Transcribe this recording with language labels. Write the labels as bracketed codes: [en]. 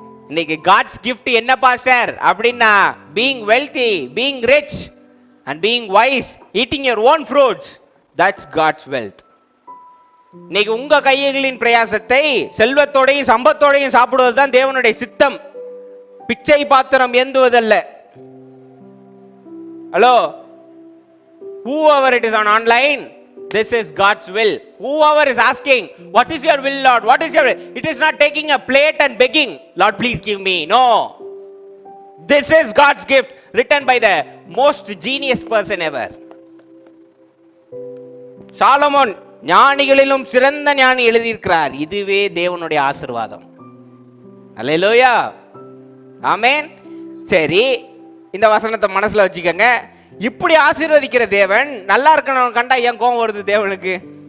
[ta] இன்னைக்கு [en] God's gift [ta] என்ன pastor அப்படின்னா, [en] Being wealthy, being rich and being wise, eating your own fruits, that's God's wealth. [ta] இன்னைக்கு உங்க கைகளின் பிரயாசத்தை செல்வத்தோடையும் சம்பத்தோடையும் சாப்பிடுவது தான் தேவனுடைய சித்தம். பிச்சை பாத்திரம் ஏந்துவதல்ல. [en] Hello, whoever it is on online, this is God's will. Whoever is asking, what is your will, Lord? What is your will? It is not taking a plate and begging, Lord, please give me. No. This is God's gift, written by the most genius person ever. [ta] Solomon ஞானிகளிலும் சிறந்த ஞானி எழுதியிருக்கிறார். இதுவே தேவனுடைய ஆசீர்வாதம். அல்லேலூயா, ஆமென். சரி, இந்த வசனத்தை மனசுல வச்சுக்கோங்க. இப்படி ஆசீர்வதிக்கிற தேவன் நல்லா இருக்கணும் கண்டா ஏன் கோபம் வருது தேவனுக்கு?